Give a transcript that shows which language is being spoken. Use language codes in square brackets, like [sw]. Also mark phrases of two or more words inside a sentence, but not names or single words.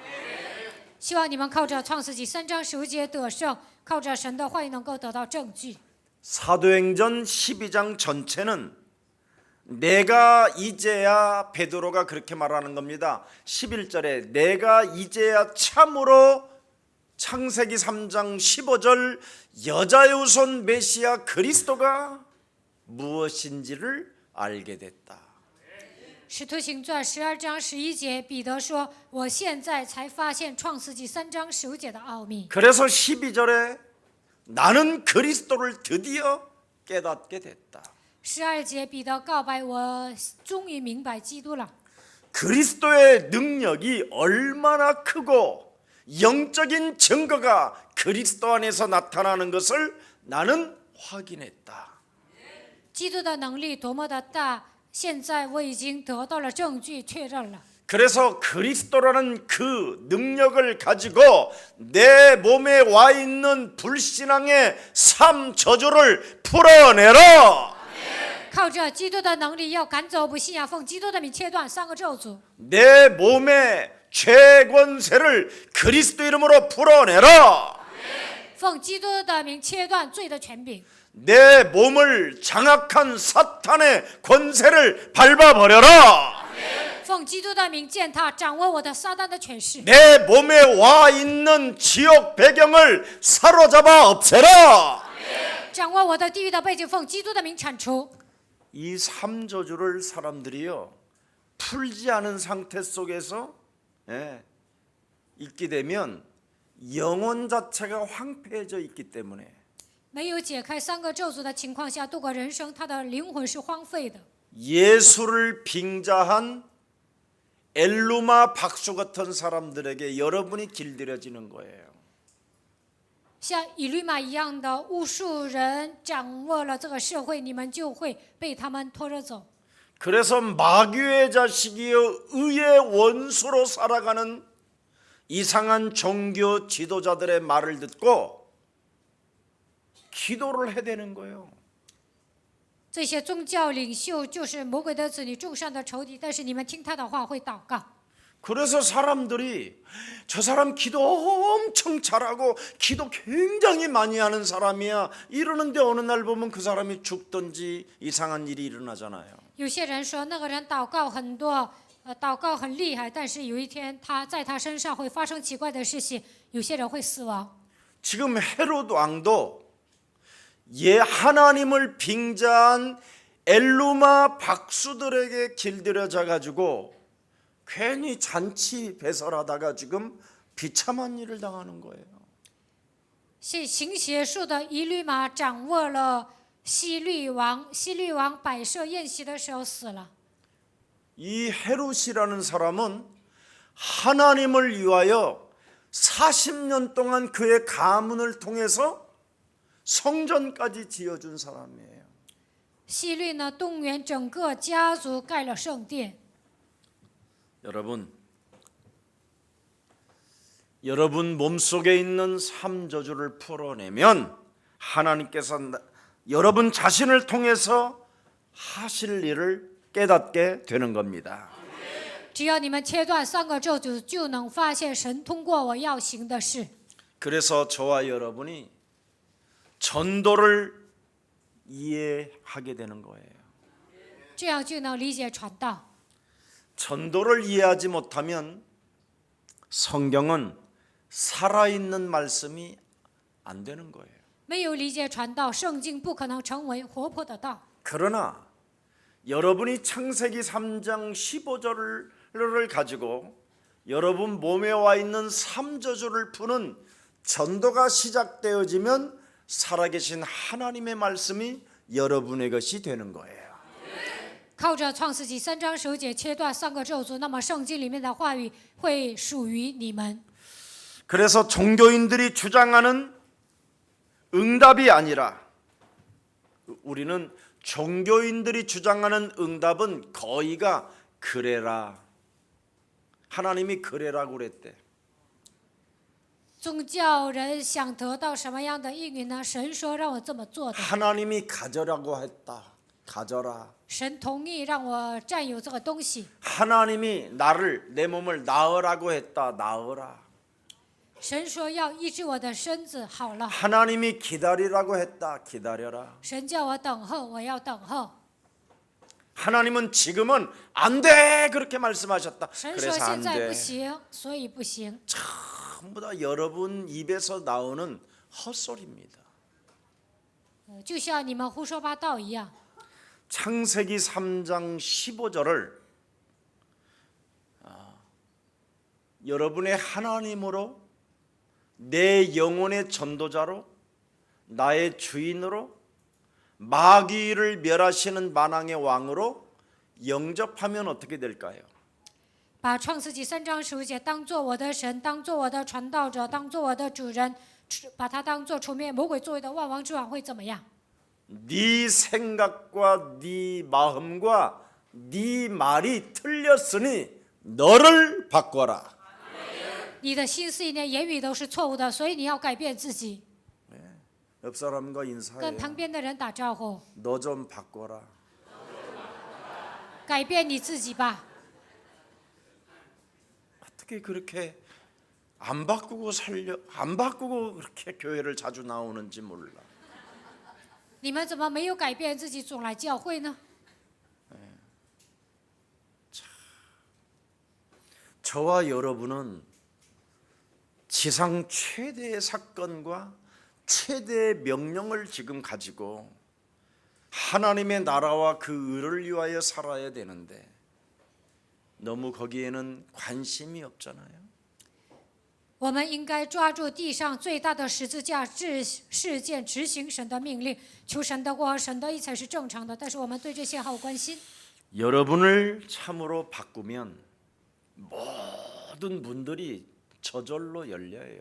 [zh] 希望你们靠着创世纪3章15节得胜，靠着神的话语能够得到证据。 [ko] 사도행전 12장 전체는 내가 이제야 베드로가 그렇게 말하는 겁니다. 11절에 내가 이제야 참으로 창세기 3장 15절 여자의 후손 메시아 그리스도가 무엇인지를 알게 됐다. [zh] 使徒行传12章11节，彼得说：“我现在才发现创世纪3章15节的奥秘。” [ko] 그래서 12절에 나는 그리스도를 드디어 깨닫게 됐다. [zh] 12 节，彼得告白：“我终于明白基督了。” [ko] 그리스도의 능력이 얼마나 크고 영적인 증거가 그리스도 안에서 나타나는 것을 나는 확인했다. [zh] 基督的能力多么的大，现在我已经得到了证据，确认了。 [ko] 그래서 그리스도라는 그 능력을 가지고 내 몸에 와 있는 불신앙의 삶 저주를 풀어내라. [zh] 靠着基督的能力，要赶走不信仰，奉基督的名切断3个咒诅。 [ko] 내 몸의 죄 권세를 그리스도 이름으로 풀어내라. [zh] 奉基督的名切断罪的权柄。 [ko] 내 몸을 장악한 사탄의 권세를 밟아버려라. [zh] 奉基督的名践踏掌握我的撒旦的权势， [ko] 내 몸에 와 있는 지옥 배경을 사로잡아 없애라. [zh] 掌握我的地狱的背景，奉基督的名铲除。 [ko] 이 3저주를 사람들이요 풀지 않은 상태 속에서 있게 되면 영혼 자체가 황폐해져 있기 때문에 [zh] 没有解开3个咒诅的情况下度过人生，他的灵魂是荒废的。 [ko] 예수를 빙자한 엘루마 박수 같은 사람들에게 여러분이 길들여지는 거예요. [zh] 像以律玛一样的巫术人掌握了这个社会，你们就会被他们拖着走。 [ko] 그래서 마귀의 자식이요 의의 원수로 살아가는 이상한 종교 지도자들의 말을 듣고 기도를 해대는 거예요. [zh] 这些宗教领袖就是魔鬼的子女，众善的仇敌，但是你们听他的话会祷告。 [ko] 그래서 사람들이 저 사람 기도 엄청 잘하고 기도 굉장히 많이 하는 사람이야 이러는데 어느 날 보면 그 사람이 죽든지 이상한 일이 일어나잖아요. [zh] 有些人说那个人祷告很多，祷告很厉害，但是有一天他在他身上会发生奇怪的事情，有些人会死亡。 [ko] 지금 헤롯 왕도 하나님을 빙자한 엘루마 박수들에게 길들여져 가지고 괜히 잔치 배설하다가 지금 비참한 일을 당하는 거예요. [zh] 行邪术的以律玛掌握了希律王，希律王摆设宴席的时候死了。 [ko] 이 헤롯이라는 사람은 하나님을 위하여 40년 동안 그의 가문을 통해서 성전까지 지어준 사람이에요. [zh] 希律呢，动员整个家族盖了圣殿。 [ko] 여러분 몸속에 있는 3저주를 풀어내면 하나님께서 여러분 자신을 통해서 하실 일을 깨닫게 되는 겁니다. [zh] 只要你们切断3个咒诅，就能发现神通过我要行的事。 [ko] 그래서 저와 여러분이 전도를 이해하게 되는 거예요. [zh] 这样就能理解传道。 [ko] 전도를 이해하지 못하면 성경은 살아있는 말씀이 안 되는 거예요. [zh] 没有理解传道，圣经不可能成为活泼的道。 [ko] 그러나 여러분이 창세기 3장 15절을 가지고 여러분 몸에 와 있는 3저주를 푸는 전도가 시작되어지면 살아계신 하나님의 말씀이 여러분의 것이 되는 거예요. [zh] 靠着创世纪3章9节切断3个咒诅，那么圣经里面的话语会属于你们。 [ko] 그래서 종교인들이 주장하는 응답이 아니라 우리는 종교인들이 주장하는 응답은 거의가 그래라. 하나님이 그래라고 그랬대. [zh] 宗教人想得到什么样的应允呢？神说让我这么做的， [ko] 하나님이 가져라고 했다. 가져라. [zh] 神同意让我占有这个东西。 [ko] 하나님이 나를 내 몸을 낳으라고 했다. 낳으라. [zh] 神说要医治我的身子，好了。 [ko] 하나님이 기다리라고 했다. 기다려라. [zh] 神叫我等候，我要等候。 [ko] 하나님은 지금은 안 돼. 그렇게 말씀하셨다. [zh] 神说 [ko] 그래서 [zh] 现 [ko] 안 [zh] 在 [ko] 돼. [zh] 不行，所以不行。 [ko] 전부 다 여러분 입에서 나오는 헛소리입니다. [zh] 就像你们胡说八道一样。 [ko] 창세기 3장 15절을 여러분의 하나님으로 내 영혼의 전도자로 나의 주인으로 마귀를 멸하시는 만왕의 왕으로 영접하면 어떻게 될까요? [zh] 把创世纪3章15节当做我的神，当做我的传道者，当做我的主人，把他当做除灭魔鬼作为的万王之王会怎么样？ [ko] 네 생각과 네 마음과 네 말이 틀렸으니 너를 바꿔라. [zh] 你的心思意念、言语都是错误的，所以你要改变自己。 [ko] 옆 사람과 [zh] 跟 [ko] 인사해요. [zh] 旁边的人打招呼， [ko] 너 좀 바꿔라. [zh] 改变你自己吧。 [ko] 어떻게 그렇게 안 바꾸고 그렇게 교회를 자주 나오는지 몰라. [zh] 你们怎么没有改变自己，总来教会呢？ [ko] 저와 여러분은 지상 최대의 사건과 최대의 명령을 지금 가지고 하나님의 나라와 그 의를 위하여 살아야 되는데 너무 거기에는 관심이 없잖아요. [zh] 我们应该抓住地上最大的十字架事件，执行神的命令，求神的国和神的义才是正常的。但是我们对这些毫无关心。 [ko] 여러분을 참으로 바꾸면 모든 문들이 저절로 열려요.